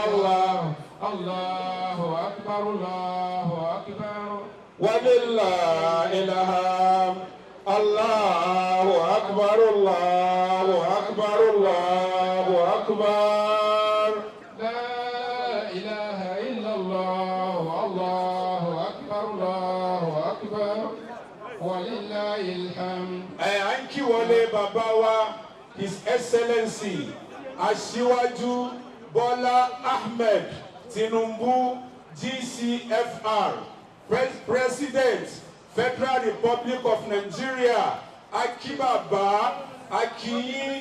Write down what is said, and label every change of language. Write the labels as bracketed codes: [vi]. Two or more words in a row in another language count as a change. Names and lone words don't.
[ar] الله الله أكبر الله أكبر ولله الحمد الله أكبر الله أكبر الله أكبر لا إله إلا الله الله أكبر الله أكبر ولله الحمد. [yo] Àǹkí wọlé bàbá wa [en] His Excellency [yo] Aṣíwájú Bola Tinubu GCFR [en] President Federal Republic of Nigeria [yo] akíbàbá akíyín